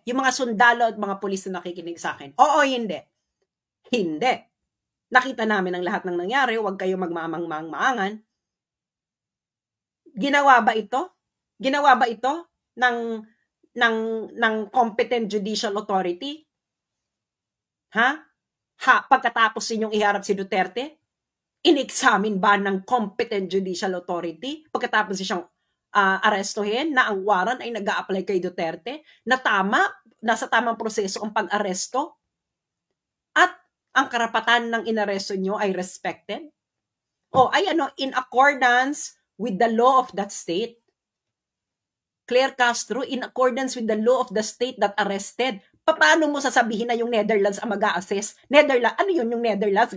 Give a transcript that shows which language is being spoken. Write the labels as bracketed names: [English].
[Filipino] Yung mga sundalo at mga pulis na nakikinig sa akin. Oo o hindi? Hindi. Nakita namin ang lahat ng nangyari. Huwag kayo magmamang-maangan. Ginawa ba ito? Ginawa ba ito ng competent judicial authority? Pagkatapos ninyong iharap si Duterte, in-examine ba ng competent judicial authority pagkatapos siyang arestuhin na ang warrant ay nag-a-apply kay Duterte na nasa tamang proseso ang pag-aresto at ang karapatan ng inaresto nyo ay respected? [English] In accordance with the law of that state. Claire Castro, in accordance with the law of the state that arrested. [Filipino] Paano mo sasabihin na yung Netherlands ang mag-a-assess? Ano yun yung Netherlands?